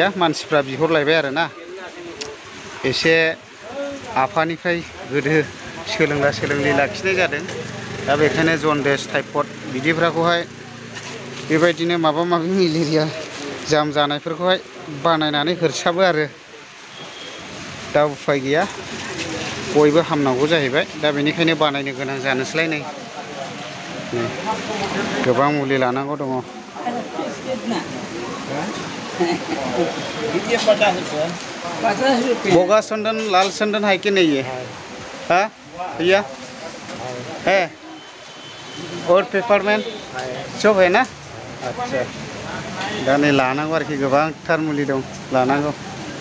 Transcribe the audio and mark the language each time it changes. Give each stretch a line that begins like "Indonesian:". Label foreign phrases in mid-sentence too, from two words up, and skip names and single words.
Bodo: मानसिफ्रा बिहरलायबाय आरो ना एसे आफानिफ्राय गोदो सोलोंला सोलोंलि लाखिनाय जादों दा बेखायनो जन्दिस टाइफयड बिदिफोरखौहाय बेबायदिनो माबा माबि मेलेरिया जाम जानायफोरखौहाय बानायनानै हरसाबो आरो दा उफाय गैया बयबो हामनांगौ जाहैबाय दा बेनिखायनो बानायनो गोनां जानोसैलाय नै गोबां मुलि लानांगौ दङ बोगा
Hindi: चंदन लाल चंदन है कि नहीं है हाँ भैया है और पेपरमैन सब है ना अच्छा
Bodo: दा नै लानांगौ आरोखि गोबांथार मुलि दं लानांगौ